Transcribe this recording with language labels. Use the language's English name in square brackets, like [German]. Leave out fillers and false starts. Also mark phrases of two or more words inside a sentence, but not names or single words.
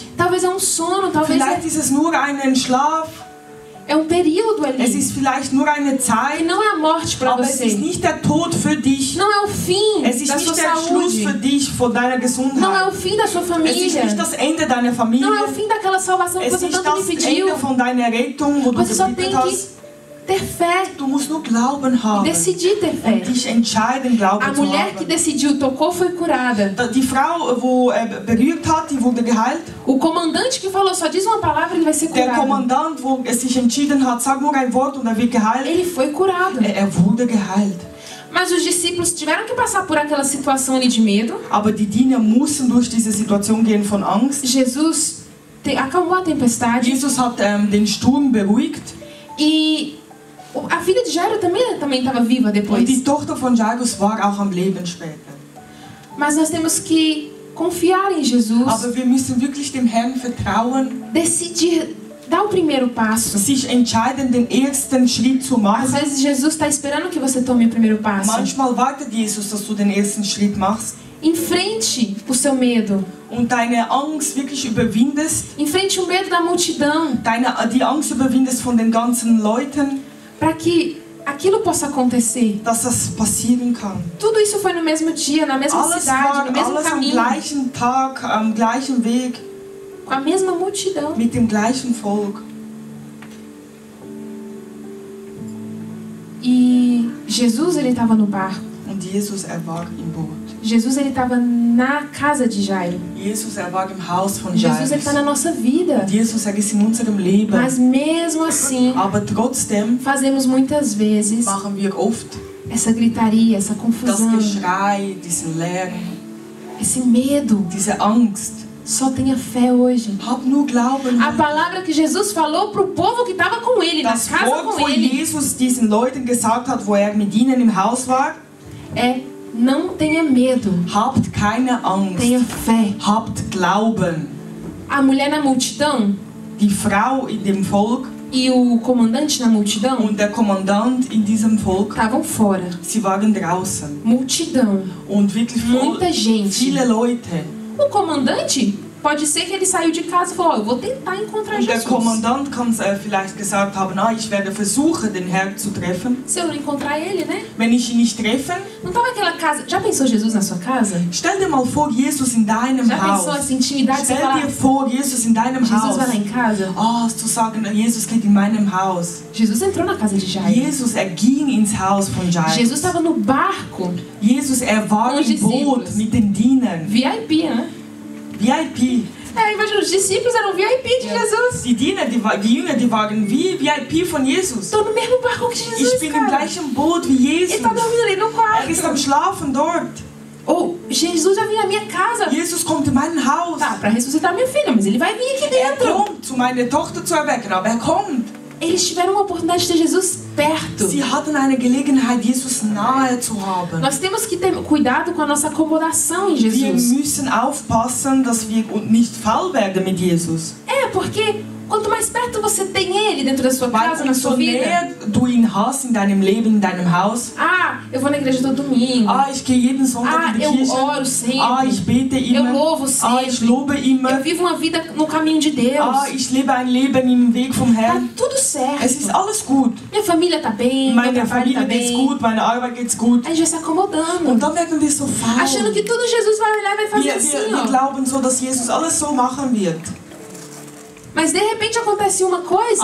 [Portuguese] Talvez é um sono, talvez [German] Vielleicht ist es nur ein Schlaf, [Portuguese] é um período [German] es [Portuguese] ali. [German] ist vielleicht nur eine [Portuguese] E [German] Zeit, [Portuguese] não é a morte para [German] aber es ist [Portuguese] você. [German] nicht der Tod für dich. [Portuguese] Não é o fim [German] Es ist [Portuguese] da sua [German] nicht der Schluss [Portuguese] saúde. [German] für dich, von deiner [Portuguese] Não é [German] Gesundheit. [Portuguese] o fim da sua [German] Es ist [Portuguese] família. [German] nicht das Ende deiner [Portuguese] Não é o [German] Familie. [Portuguese] fim daquela salvação que [German] Es [Portuguese] você [German] ist [Portuguese] tanto me [German] das [Portuguese] pediu. [German] Ende von deiner Rettung, wo du [Portuguese] Você só tem [German] gebetet [Portuguese] que [German] hast. [Portuguese] ter fé [German] Du musst nur Glauben [Portuguese] e [German] haben [Portuguese] decidir ter [German] und [Portuguese] fé. [German] dich entscheiden, Glauben [Portuguese] A [German] zu [Portuguese] mulher que [German] haben. [Portuguese] decidiu, tocou, foi curada. [German] Die Frau, wo berührt hat, die wurde geheilt. [Portuguese] O comandante que falou, só diz uma palavra, ele vai ser [German] Der [Portuguese] curado. [German] Kommandant, wo es sich entschieden hat, sag nur ein Wort und er wird geheilt. [Portuguese] Ele foi curado. [German] Er wurde geheilt. [Portuguese] Mas os discípulos tiveram que passar por aquela situação ali de medo. [German] Aber die Diener mussten durch diese Situation gehen von Angst. [Portuguese] Jesus acalmou a tempestade. [German] Jesus hat den Sturm beruhigt. [Portuguese] E a filha de Jairo também estava viva [German] Und die [Portuguese] depois. [German] Tochter von Jairus war auch am Leben später. [Portuguese] Mas nós temos que confiar em Jesus, [German] Aber wir müssen wirklich dem Herrn vertrauen, [Portuguese] decidir, dar o primeiro passo. [German] sich entscheiden, den ersten Schritt zu [Portuguese] Às [German] machen. [Portuguese] vezes Jesus está esperando que você tome o primeiro passo. [German] Manchmal wartet Jesus, dass du den ersten Schritt machst [Portuguese] Enfrente o seu medo. [German] und deine Angst wirklich überwindest, [Portuguese] Enfrente o medo da multidão, [German] die Angst überwindest von den ganzen Leuten, [Portuguese] para que aquilo possa acontecer. [German] dass das passieren kann. [Portuguese] Tudo isso foi no mesmo dia, na mesma [German] Alles [Portuguese] cidade, [German] war [Portuguese] no mesmo [German] alles am [Portuguese] caminho, [German] gleichen Tag, am gleichen Weg, [Portuguese] com a mesma multidão. [German] mit dem gleichen Volk. [Portuguese] E Jesus, ele estava no barco. [German] Und Jesus, war im Boot. [Portuguese] Jesus, ele estava na casa de Jairo. [German] Jesus, war im Haus von [Portuguese] Jesus, ele [German] Jairus. [Portuguese] está na nossa vida. [German] Jesus, ist in unserem Leben. [Portuguese] Mas mesmo assim, [German] Aber trotzdem [Portuguese] fazemos muitas vezes [German] machen wir oft [Portuguese] essa gritaria, essa [German] das [Portuguese] confusão, [German] Geschrei, diesen Lärm, [Portuguese] esse medo. [German] diese Angst. [Portuguese] Só tenha fé hoje. [German] Hab nur Glauben. [Portuguese] A palavra que Jesus falou para o povo que estava com ele, na [German] Das [Portuguese] casa [German] Wort, [Portuguese] com [German] wo [Portuguese] ele, [German] Jesus diesen Leuten gesagt hat, wo mit ihnen im Haus war, [Portuguese] é: não tenha medo, [German] habt keine Angst, [Portuguese] tenha fé. [German] habt Glauben. [Portuguese] A mulher na multidão [German] Die Frau in dem Volk [Portuguese] e o comandante na multidão [German] und der Kommandant in diesem Volk, [Portuguese] estavam fora. [German] sie waren draußen. [Portuguese] Multidão, [German] Und wirklich [Portuguese] muita gente. [German] viele Leute. [Portuguese] O comandante pode ser que ele saiu de casa e falou: eu vou tentar encontrar [German] Und der [Portuguese] Jesus. [German] Kommandant kann vielleicht gesagt haben, ich werde versuchen, den Herrn zu treffen. [Portuguese] Se eu não encontrar ele, né? [German] Wenn ich ihn nicht treffe, [Portuguese] Não estava aquela casa. Já pensou Jesus na sua casa? [German] stell dir mal vor, Jesus in deinem [Portuguese] Já pensou [German] Haus. [Portuguese] essa intimidade? Você [German] Stell [Portuguese] fala: [German] dir vor, Jesus in deinem [Portuguese] Jesus [German] Haus. [Portuguese] vai lá em casa. [German] Zu sagen, Jesus geht in meinem Haus. [Portuguese] Jesus entrou na casa de Jairo. [German] Jesus, ging ins Haus von Jairus. [Portuguese] Jesus estava no barco. [German] Jesus, war [Portuguese] Com os [German] im Boot [Portuguese] discípulos. [German] mit den Dienern. [Portuguese] VIP, né? VIP. É, imagina, os discípulos eram VIP de Jesus. [German] Die Diener, die Jünger, die waren wie VIP von Jesus. [Portuguese] Estou no mesmo barco que Jesus, [German] Ich bin im [Portuguese] cara. [German] gleichen Boot wie [Portuguese] Ele [German] Jesus. [Portuguese] está dormindo ali no [German] Ist am [Portuguese] quarto. [German] Schlafen dort. [Portuguese] Ou Jesus vai vir na minha casa. [German] Jesus kommt in mein Haus. [Portuguese] Tá, para ressuscitar minha filha, mas ele vai vir aqui dentro. [German] Kommt, um meine Tochter zu erwecken, aber kommt. [Portuguese] Eles tiveram uma oportunidade de ter Jesus perto. [German] Sie hatten eine Gelegenheit, Jesus nahe zu haben. [Portuguese] Nós temos que ter cuidado com a nossa acomodação em [German] Wir [Portuguese] Jesus. [German] müssen aufpassen, dass wir nicht faul werden mit Jesus. [Portuguese] É, porque Quanto mais perto você tem Ele dentro da sua casa, na sua [German] umso [Portuguese] vida. [German] näher du ihn hast in deinem Leben, in deinem Haus. [Portuguese] Ah, eu vou na igreja todo domingo. [German] Ich gehe jeden Sonntag in die [Portuguese] Eu [German] Kirche. [Portuguese] oro sempre. [German] Ich bete [Portuguese] Eu [German] immer. [Portuguese] louvo sempre. [German] Ich lobe [Portuguese] Eu [German] immer. [Portuguese] vivo uma vida no caminho de Deus. [German] Ich lebe ein Leben im Weg vom [Portuguese] Tá [German] Herrn. [Portuguese] tudo [German] Es ist [Portuguese] certo. [German] alles gut. [Portuguese] Minha família tá bem, meu [German] Meine [Portuguese] trabalho [German] Familie [Portuguese] tá [German] geht's [Portuguese] bem. [German] gut, meine Arbeit geht's gut. [Portuguese] Aí a gente vai se acomodando. [German] Und dann werden wir so faul. [Portuguese] Achando que tudo Jesus vai olhar e vai fazer [German] Wir [Portuguese] assim, ó. [German] glauben so, dass Jesus alles so machen wird. [Portuguese] Mas de repente acontece uma coisa.